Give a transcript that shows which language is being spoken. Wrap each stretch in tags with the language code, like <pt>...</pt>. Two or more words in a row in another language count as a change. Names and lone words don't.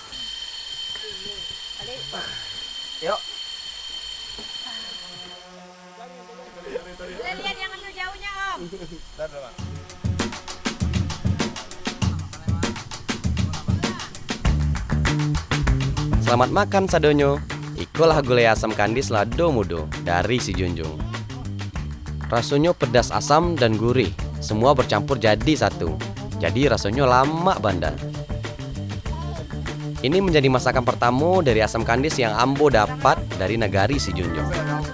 <id>Yuk. Lihat yang jauhnya Om. Selamat makan Sadonyo.</id> <min>Ikulah gulai asam kandis lado mudo dari si Junjung.</min> <id>Rasanya pedas asam dan gurih, semua bercampur jadi satu. Jadi rasanya lama bandar. Ini menjadi masakan pertama dari asam kandis yang Ambo dapat dari negari si Junjung.</id>